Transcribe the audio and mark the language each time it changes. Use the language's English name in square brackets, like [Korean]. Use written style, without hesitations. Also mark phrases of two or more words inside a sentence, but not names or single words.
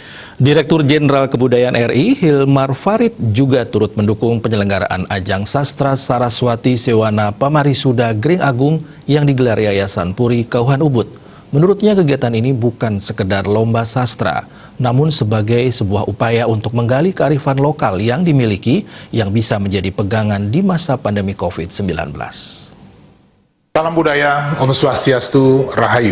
[Indonesian] Direktur Jenderal Kebudayaan RI, Hilmar Farid, juga turut mendukung penyelenggaraan Ajang Sastra Saraswati Sewana Pamarisuda Gring Agung yang digelar Yayasan Puri Kauhan Ubud. Menurutnya kegiatan ini bukan sekedar lomba sastra, namun sebagai sebuah upaya untuk menggali kearifan lokal yang dimiliki yang bisa menjadi pegangan di masa pandemi COVID-19. Salam budaya, [Balinese] Om Swastiastu, Rahayu.